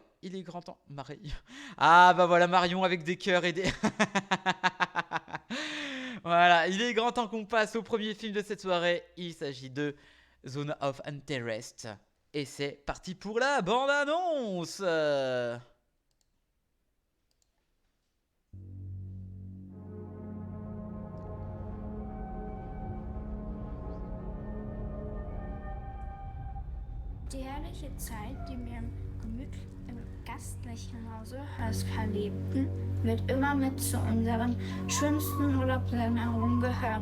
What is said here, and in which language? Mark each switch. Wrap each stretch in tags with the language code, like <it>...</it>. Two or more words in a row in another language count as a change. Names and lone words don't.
<fr>Il est grand temps. Marie. Ah, bah voilà, Marion avec des cœurs et des. Voilà, il est grand temps qu'on passe au premier film de cette soirée. Il s'agit de Zone of Interest. Et c'est parti pour la bande-annonce.</fr> <de>Die herrliche Zeit, die wir im gastlichen Hause Hörs verlebten, wird immer mit zu unseren schönsten Urlaubserinnerungen gehören.</de>